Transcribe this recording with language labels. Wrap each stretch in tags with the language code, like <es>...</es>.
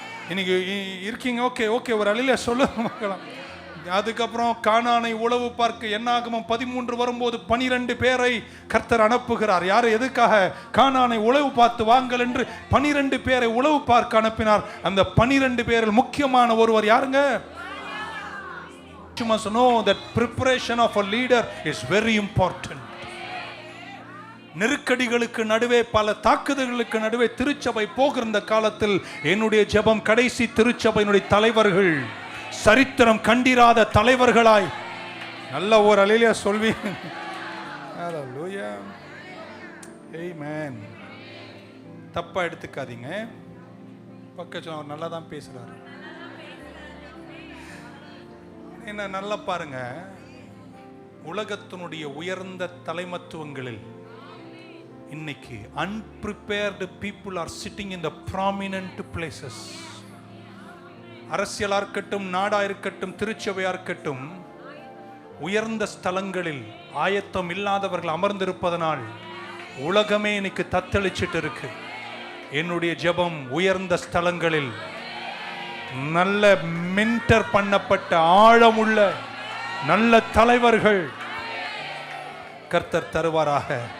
<ta>இன்னைக்கு இருக்கீங்க. ஓகே ஒரு அல்லேலூயா சொல்ல பார்க்கலாம். அதுக்கப்புறம் கானானை உளவு பார்க்க என்னாகமம் 13 வரும்போது 12 பேரை கர்த்தர் அனுப்புகிறார். யார் எதுக்காக? கானானை உளவு பார்த்து வாங்கள் என்று 12 பேரை உளவு பார்க்க அனுப்பினார். அந்த 12 பேரில் முக்கியமான ஒருவர் யாருங்க?</ta> <en>You must know that preparation of a leader is very important.</en> <ta>நெருக்கடிகளுக்கு நடுவே, பல தாக்குதல்களுக்கு நடுவே திருச்சபை போகிற இந்த காலத்தில் என்னுடைய ஜெபம், கடைசி திருச்சபையினுடைய தலைவர்கள் சரித்திரம் கண்டிராத தலைவர்களாய் நல்ல ஒரு அல்லேலூயா சொல்வீங்க. ஹalleluya ஆமென். தப்பா எடுத்துக்காதீங்க. பக்கத்துல அவர் நல்லா தான் பேசுறாரு. என்ன நல்லா பாருங்க. உலகத்தினுடைய உயர்ந்த தலைமத்துவங்களில் இன்னைக்கு</ta> <en>unprepared people are sitting in the prominent places.</en> <ta>அரசியலா இருக்கட்டும், நாடா இருக்கட்டும், திருச்சபையா இருக்கட்டும், உயர்ந்த ஸ்தலங்களில் ஆயத்தம் இல்லாதவர்கள் அமர்ந்திருப்பதனால் உலகமே இன்னைக்கு தத்தளிச்சிட்டு இருக்கு. என்னுடைய ஜெபம், உயர்ந்த ஸ்தலங்களில் நல்ல மென்டர் பண்ணப்பட்ட ஆழமுள்ள நல்ல தலைவர்கள் கர்த்தர் தருவாராக.</ta>